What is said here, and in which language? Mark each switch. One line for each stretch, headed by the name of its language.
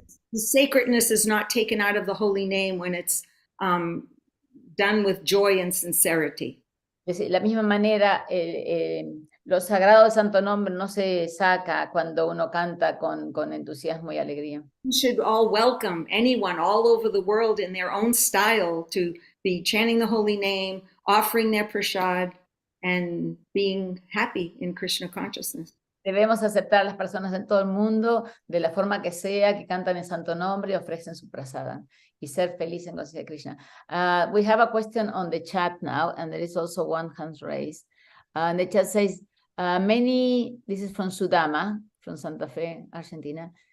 English: The sacredness is not taken out of the holy name when it's done with joy and sincerity.
Spanish: De la misma manera, lo sagrado del santo nombre no se saca cuando uno canta con entusiasmo y alegría.
English: We should all welcome anyone all over the world in their own style to be chanting the holy name, offering their prasad, and being happy in Krishna consciousness.
Spanish: Debemos aceptar a las personas en todo el mundo de la forma que sea, que cantan el santo nombre y ofrecen su prasada y ser feliz en conciencia de Krishna.
English: We have a question on the chat now, and there is also one hand raised. And the chat says, this is from Sudama, from Santa Fe, Argentina.